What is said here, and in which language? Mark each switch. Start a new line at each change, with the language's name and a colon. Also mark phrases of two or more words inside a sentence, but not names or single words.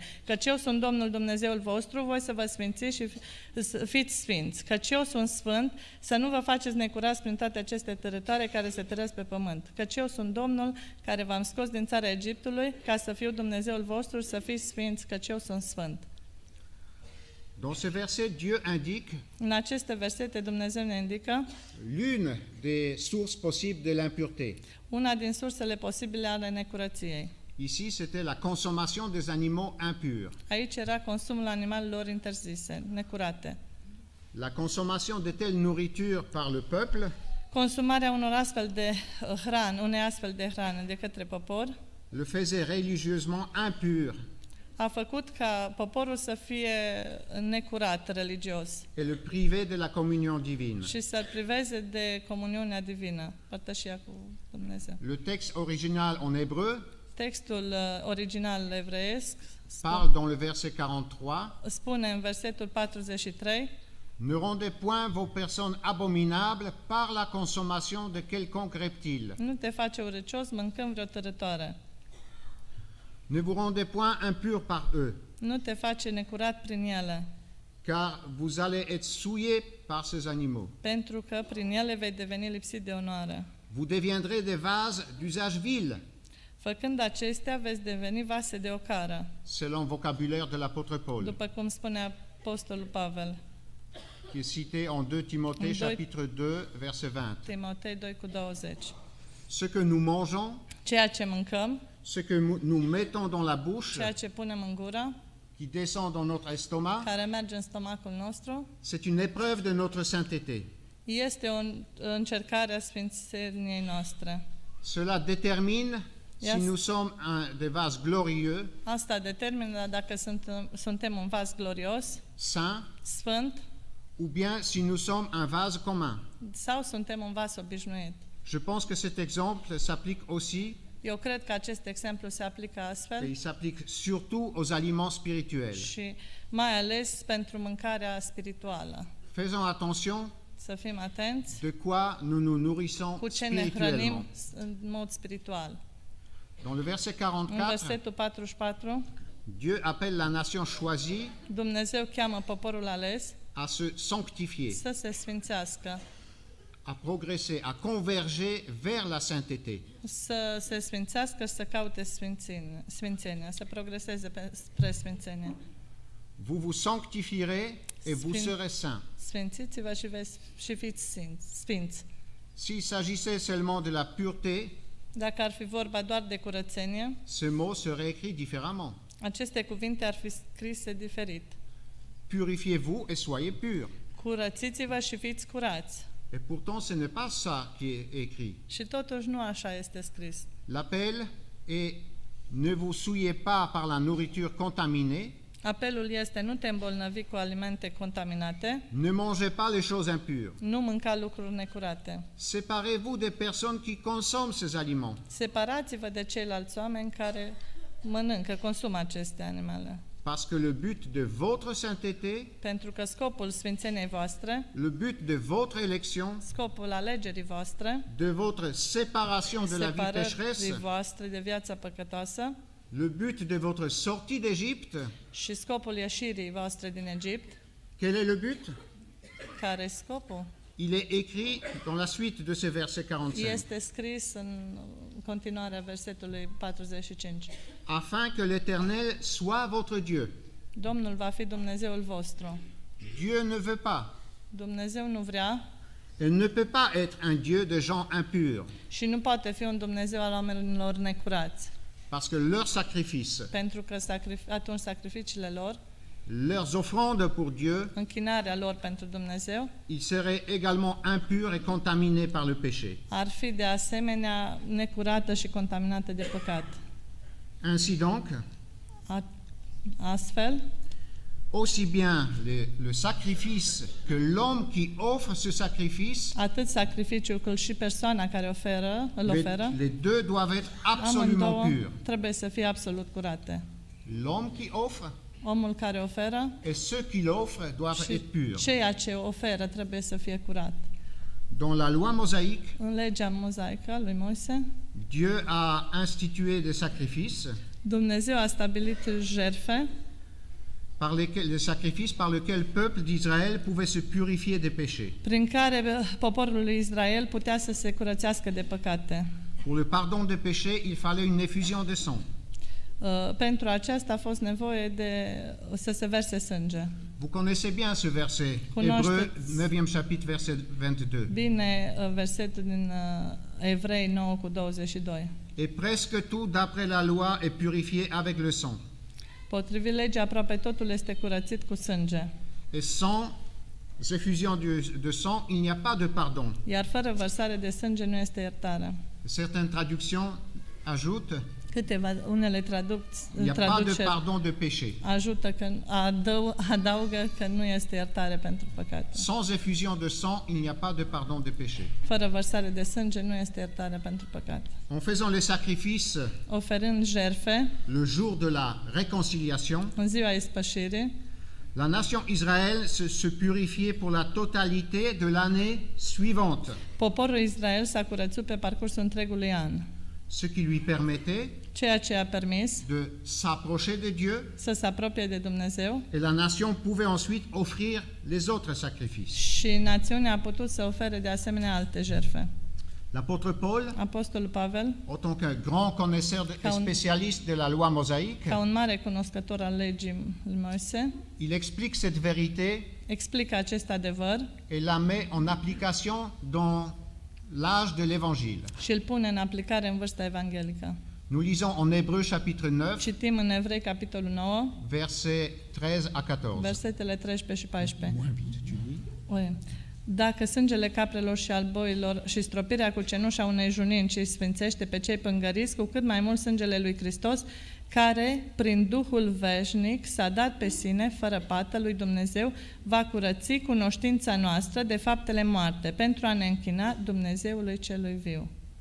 Romanian: Căci eu sunt Domnul Dumnezeul vostru, voi să vă sfințiți și fiți sfinți. Căci eu sunt sfânt, să nu vă faceți necurați prin toate aceste târătoare care se târăsc pe pământ. Căci eu sunt Domnul care v-am scos din țara Egiptului, ca să fiu Dumnezeul vostru, să fiți sfinți, căci eu sunt sfânt.
French: Dans ce verset, Dieu indique
Romanian: În aceste versete Dumnezeu ne indică
French: l'une des sources possibles de l'impureté.
Romanian: una din sursele posibile ale necurăției.
French: Ici, c'était la consommation des animaux impurs.
Romanian: Aici era consumul animalelor interzise, necurate.
French: La consommation de telle nourriture par le peuple
Romanian: Consumarea unei astfel de hrane de către popor
French: le faisait religieusement impur
Romanian: a făcut ca poporul să fie necurat religios
French: et le privait de la communion divine.
Romanian: și să-l priveze de comuniunea divină, părtășia cu Dumnezeu.
French: Le texte original en hébreu
Romanian: Textul original evreiesc
French: parle dans le verset 43
Romanian: spune în versetul 43:
French: Ne rendez point vos personnes abominables par la consommation de quelconque reptile.
Romanian: nu te face urăcios mâncând vreo târătoare.
French: Ne vous rendez point impurs par eux,
Romanian: Nu te face necurat prin ele,
French: car vous allez être souillés par ces animaux.
Romanian: pentru că prin ele vei deveni lipsit de onoare.
French: Vous deviendrez des vases d'usage vil,
Romanian: Făcând acestea, veți deveni vase de ocară,
French: selon vocabulaire de l'apôtre Paul,
Romanian: după cum spune Apostolul Pavel,
French: qui est cité en 2 Timothée En chapitre 2 verset 20.
Romanian: Timotei 2:20.
French: Ce que nous mangeons,
Romanian: Ceea ce mâncăm,
French: ce que nous mettons dans la bouche,
Romanian: ceea ce punem în gură,
French: qui descend dans notre estomac,
Romanian: care merge în stomacul nostru,
French: c'est une épreuve de notre sainteté.
Romanian: este o încercare a sfințeniei noastre.
French: Cela détermine Yes. si nous sommes des vases glorieux,
Romanian: Asta determină dacă suntem un vas glorios,
French: saint,
Romanian: sfânt,
French: ou bien si nous sommes un vase commun.
Romanian: sau suntem un vas obișnuit.
French: Je pense que cet exemple s'applique aussi,
Romanian: Eu cred că acest exemplu se aplică
French: et
Romanian: astfel
French: il s'applique surtout aux aliments spirituels.
Romanian: și mai ales pentru mâncarea spirituală.
French: Faisons attention
Romanian: Să fim atenți
French: de quoi nous nous nourrissons
Romanian: cu ce ne
French: spirituellement.
Romanian: hrănim în mod spiritual.
French: Dans le verset
Romanian: În 44, versetul 44,
French: Dieu appelle la nation choisie
Romanian: Dumnezeu cheamă poporul ales
French: à se sanctifier,
Romanian: să se sfințească,
French: à progresser, à converger vers la sainteté.
Romanian: să se sfințească, să caute sfințenia, să progreseze spre sfințenie.
French: Vous vous sanctifierez et vous
Romanian: Sfin-
French: serez saints.
Romanian: Sfințiți-vă și fiți sfinți.
French: S'il s'agissait seulement de la pureté,
Romanian: Dacă ar fi vorba doar de curățenie,
French: ce mot serait écrit différemment.
Romanian: aceste cuvinte ar fi scrise diferit.
French: Purifiez-vous et soyez purs.
Romanian: Curățiți-vă și fiți curați.
French: Et pourtant, ce n'est pas ça qui est écrit.
Romanian: Și totuși nu așa este scris.
French: L'appel est ne vous souillez pas par la nourriture contaminée,
Romanian: Apelul este: nu te îmbolnăvi cu alimente contaminate,
French: ne mangez pas les choses impures.
Romanian: nu mânca lucruri necurate.
French: Séparez-vous des personnes qui consomment ces aliments,
Romanian: Separați-vă de ceilalți oameni care mănâncă, consumă aceste animale.
French: parce que le but de votre sainteté,
Romanian: Pentru că scopul sfințeniei voastre,
French: le but de votre élection,
Romanian: scopul alegerii voastre,
French: de votre séparation de la vie
Romanian: separării
French: pécheresse,
Romanian: voastre de viața păcătoasă
French: le but de votre sortie d'Égypte,
Romanian: și scopul ieșirii voastre din Egipt,
French: quel est le but?
Romanian: care e scopul?
French: il est écrit dans la suite de ce verset 45,
Romanian: Este scris în continuarea versetului 45.
French: afin que l'Éternel soit votre Dieu.
Romanian: Domnul va fi Dumnezeul vostru.
French: Dieu ne veut pas.
Romanian: Dumnezeu nu vrea
French: Il ne peut pas être un Dieu de gens impurs,
Romanian: și nu poate fi un Dumnezeu al oamenilor necurați,
French: parce que leurs sacrifices,
Romanian: pentru că atunci sacrificiile lor,
French: leurs offrandes pour Dieu,
Romanian: închinarea lor pentru Dumnezeu,
French: ils seraient également impurs et contaminés par le péché.
Romanian: ar fi de asemenea necurată și contaminată de păcat.
French: Ainsi donc,
Romanian: Astfel,
French: aussi bien le sacrifice que l'homme qui offre ce sacrifice,
Romanian: atât sacrificiul cât și persoana care îl oferă,
French: les deux doivent être absolument
Romanian: amândouă
French: purs.
Romanian: trebuie să fie absolut curate.
French: L'homme qui offre
Romanian: Omul care oferă
French: et ceux qui l'offrent doivent
Romanian: și
French: être purs.
Romanian: ceea ce oferă trebuie să fie curat.
French: Dans la loi mosaïque,
Romanian: În legea mozaică lui Moise,
French: Dieu a institué des sacrifices
Romanian: Dumnezeu a stabilit jertfe
French: les sacrifices par lesquels le peuple d'Israël pouvait se purifier des péchés.
Romanian: prin care poporul lui Israel putea să se curățească de păcate.
French: Pour le pardon des péchés, il fallait une effusion de sang.
Romanian: Pentru aceasta a fost nevoie de să se verse sânge.
French: Vous connaissez bien ce verset,
Romanian: Cunoașteți
French: Hébreux 9e chapitre, verset 22.
Romanian: bine versetul din Evrei 9:22.
French: Et presque tout d'après la loi est purifié avec le sang.
Romanian: Potrivit legii, aproape totul este curățit cu sânge.
French: Et sans effusion de sang, il n'y a pas de pardon.
Romanian: Iar fără vărsare de sânge nu este iertare.
French: Certaines traductions ajoutent,
Romanian: Unele
French: il n'y a pas de
Romanian: traduceri
French: pardon de péché.
Romanian: ajută că adaugă că nu este iertare pentru păcate.
French: Sans effusion de sang, il n'y a pas de pardon de péché.
Romanian: Fără vărsare de sânge nu este iertare pentru păcate.
French: En faisant les sacrifices
Romanian: Oferând jertfe
French: le jour de la réconciliation,
Romanian: în ziua ispășirii,
French: la nation Israël se purifiait pour la totalité de l'année suivante,
Romanian: poporul Israel s-a curățit pe parcursul întregului an,
French: ce qui lui permettait
Romanian: ceea ce a permis
French: de s'approcher de Dieu,
Romanian: să se apropie de Dumnezeu
French: et la nation pouvait ensuite offrir les autres sacrifices.
Romanian: și națiunea a putut să ofere de asemenea alte jertfe.
French: L'apôtre Paul,
Romanian: Apostolul Pavel,
French: en tant qu'un grand connaisseur et spécialiste de la loi mosaïque,
Romanian: ca un mare cunoscător al legii lui Moise,
French: il explique cette vérité
Romanian: explică acest adevăr
French: et la met en application dans l'âge de l'Évangile.
Romanian: și îl pune în aplicare în vârsta evanghelică.
French: Nous lisons en Hébreux chapitre 9,
Romanian: Citim în Evrei, capitolul 9,
French: versets 13 à 14.
Romanian: versetele 13 și 14.
French: Moins vite, tu lis. Oi.
Romanian: Dacă sângele caprelor și al boilor și stropirea cu cenușa unei junini ce îi sfințește pe cei pângăriți, cu cât mai mult sângele lui Hristos, care, prin Duhul veșnic, s-a dat pe sine, fără pată, lui Dumnezeu, va curăți cunoștința noastră de faptele moarte, pentru a ne închina Dumnezeului celui viu.